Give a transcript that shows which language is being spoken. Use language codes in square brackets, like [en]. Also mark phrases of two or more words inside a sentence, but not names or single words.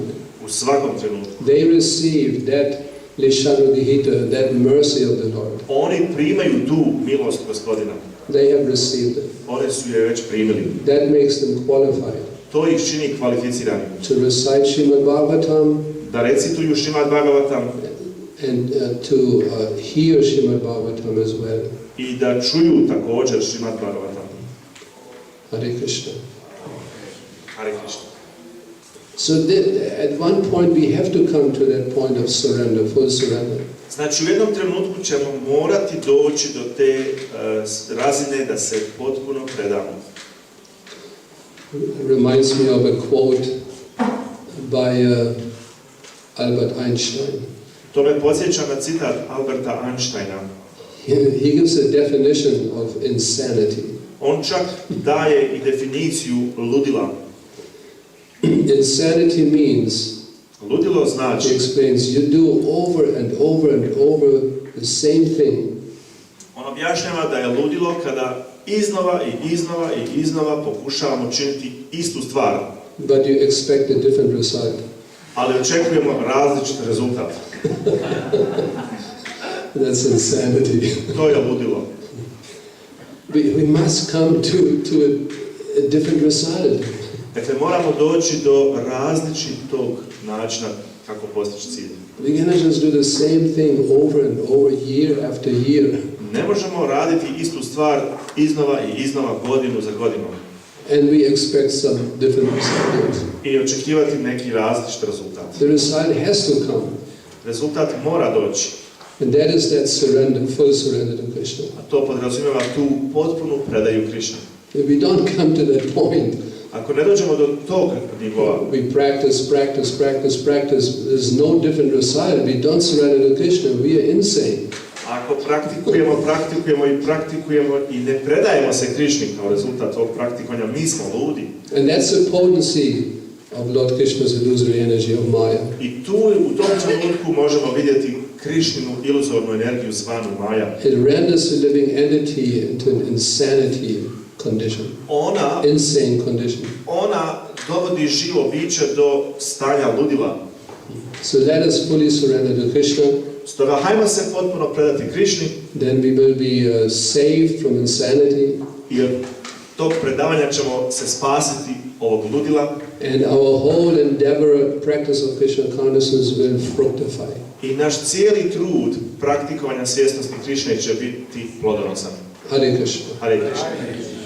[bs] U svakom trenutku. [en] They receive that Lishanudihita, that mercy of the Lord. [bs] Oni primaju tu milost gospodina. [en] They have received it. [bs] Oni su je već primili. [en] That makes them qualified [bs] To ih čini kvalificiranim. [en] to recite Srimad Bhagavatam [bs] Da recituju Šrimad Bhagavatam [en] and to hear Srimad Bhagavatam as well. [bs] i da čuju također Šrimad Bhagavatam. [sa] Hare Krishna. Hare Krishna. [en] So at one point we have to come to that point of surrender, full surrender. [bs] Znači u jednom trenutku ćemo morati doći do te razine da se potpuno predamo. [en] Reminds me of a quote by Albert Einstein. [bs] To me podsjeća na citat Alberta Einsteina. [en] He gives a definition of insanity. [bs] On čak daje i definiciju ludila. [en] Insanity means, [bs] Ludilo [en] he [bs] znači, [en] explains, you do over and over and over the same thing. [bs] on objašnjava da je ludilo kada iznova i iznova i iznova pokušavamo činiti istu stvar, [en] But you expect a different result. [bs] ali očekujemo različit rezultat. [en] That's insanity. [bs] To je ludilo. [en] We must come to a different result. [bs] Dakle, moramo doći do različitog načina kako postići cilj. [en] We cannot just do the same thing over and over, year after year. [bs] Ne možemo raditi istu stvar iznova i iznova, godinu za godinom. [en] And we expect some different result. [bs] I očekivati neki različit rezultat. [en] The result has to come. [bs] Rezultat mora doći. [en] And that is that surrender, full surrender to Krishna. [bs] A to podrazumijeva tu potpunu predaju Krišni. [en] If we don't come to that point, [bs] Ako ne dođemo do tog nivoa, [en] we practice. There's no different result. We don't surrender to Krishna. We are insane. [bs] ako praktikujemo i ne predajemo se Krišni kao rezultat tog praktikovanja, mi smo ludi. [en] And that's the potency of Lord Krishna's illusory energy of Maya. [bs] I tu u tom trenutku možemo vidjeti Krišninu iluzornu energiju zvanu Maja. [en] It renders the living entity into an insanity condition. Insane condition. [bs] Ona dovodi živo biće do stanja ludila. [en] So let us fully surrender to Krishna. [bs] Stoga hajmo se potpuno predati Krišni [en] Then we will be saved from insanity. [bs] i od tog predavanja ćemo se spasiti ovog ludila. [en] And our whole endeavor, practice of Krishna consciousness will fructify. [bs] I naš cijeli trud praktikovanja svjesnosti Krišne će biti plodonosan. [sa] Hare Krishna. Hare Krishna.